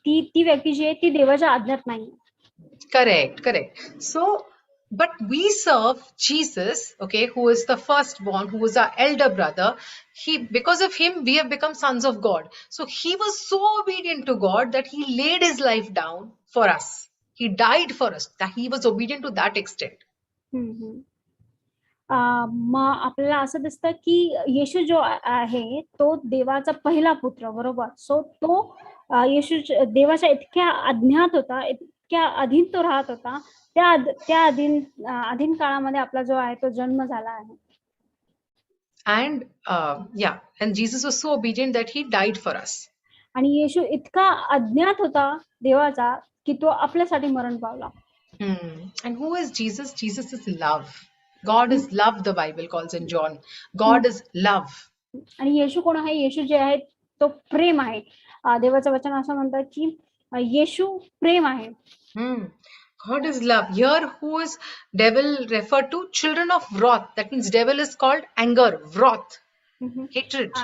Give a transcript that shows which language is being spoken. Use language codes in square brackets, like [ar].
[mr] ती व्यक्ती जी आहे ती देवाच्या अज्ञात नाही. [en] Correct. So, but we serve Jesus, okay, who is the firstborn, who is our elder brother. Because of him, we have become sons of God. So he was so obedient to God that he laid his life down for us. He died for us. That he was obedient to that extent. [mr] मग आपल्याला असं दिसतं की येशू जो आहे तो देवाचा पहिला पुत्र, बरोबर. सो तो येशू देवाच्या इतक्या अज्ञात होता, इतक्या अधीन तो राहत होता. त्या अधीन काळामध्ये आपला जो आहे तो जन्म झाला आहे. [en] And Jesus was so obedient that he died for us. [mr] आणि येशू इतका अज्ञात होता देवाचा की तो आपल्यासाठी मरण पावला. [en] And who is Jesus? Jesus is love. God is love, the Bible calls in John. God is love. [mr] आणि येशू कोण आहे? येशू जे आहे तो प्रेम आहे. देवाचं वचन असं म्हणतात की येशू प्रेम आहे. [en] God is love. Here who is devil referred to? Children of wrath. That means devil is called anger, wrath, hatred.